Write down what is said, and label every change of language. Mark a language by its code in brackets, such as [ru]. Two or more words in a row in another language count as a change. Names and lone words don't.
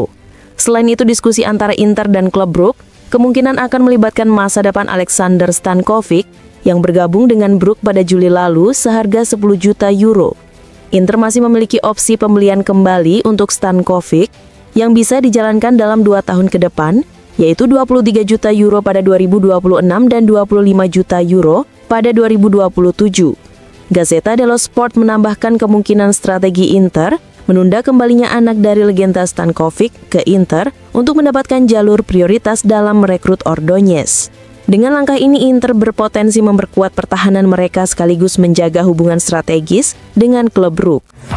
[id] Selain itu, diskusi antara Inter dan klub Brugge kemungkinan akan melibatkan masa depan Alexander Stankovic yang bergabung dengan Brugge pada Juli lalu seharga 10 juta euro. Inter masih memiliki opsi pembelian kembali untuk Stankovic yang bisa dijalankan dalam 2 tahun ke depan, yaitu 23 juta euro pada 2026 dan 25 juta euro pada 2027. Gazzetta dello Sport menambahkan kemungkinan strategi Inter menunda kembalinya anak dari legenda Stankovic ke Inter untuk mendapatkan jalur prioritas dalam merekrut Ordonez. Dengan langkah ini, Inter berpotensi memperkuat pertahanan mereka sekaligus menjaga hubungan strategis dengan klub Brugge.